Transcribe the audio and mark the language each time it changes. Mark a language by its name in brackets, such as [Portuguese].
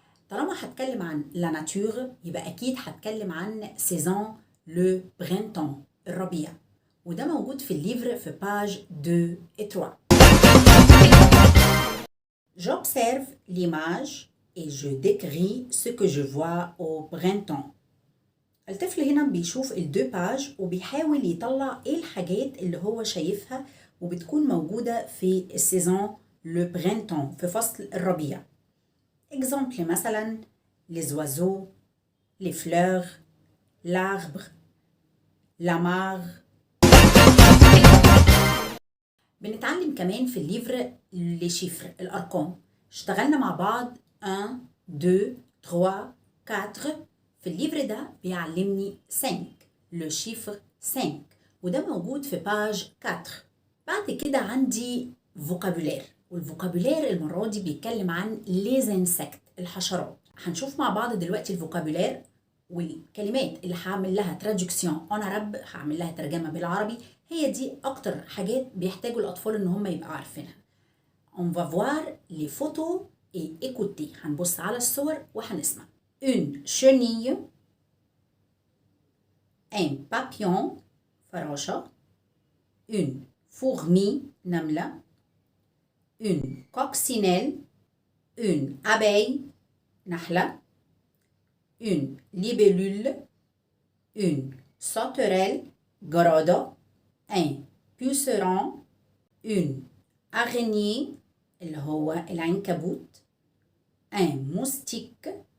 [Arabic] طالما هتكلم عن [French] la nature [Arabic] يبقى أكيد هتكلم عن [French] saison le printemps [Arabic] الربيع. وده موجود في الليفر في [French] page 2 et 3. J'observe l'image et je décris ce que je vois au printemps. [Arabic] الطفل هنا بيشوف الدو باج وبيحاول يطلع ايه الحاجات اللي هو شايفها وبتكون موجودة في السيزون لو برينتون في فصل الربيع. اكزامبل مثلا [French] les oiseaux, les fleurs, l'arbre, la mare. [Arabic] بنتعلم كمان في الليفر لي شيفر الأرقام. اشتغلنا مع بعض 1 2 3 4. في الليفر ده بيعلمني 5 لو شيفر 5 وده موجود في باج 4. بعد كده عندي فوكابولير والفوكابولير المرة دي بيتكلم عن ليز انسكت الحشرات. هنشوف مع بعض دلوقتي الفوكابولير والكلمات اللي هعمل لها ترادكسيون اون عرب هعمل لها ترجمة بالعربي. هي دي اكتر حاجات بيحتاجوا الاطفال ان هم يبقوا عارفينها. [French] On va voir les photos et écouter. [Arabic] هنبص على الصور وهنسمع. [French] Une chenille, un papillon, [Arabic] فراشة, [French] une fourmi, [Arabic] نملة, [French] une coccinelle, une abeille, [Arabic] نحلة, [French] une libellule, une sauterelle, [Arabic] جرادة, [French] un puceron, une araignée, [Arabic] اللي هو العنكبوت, [French] un moustique,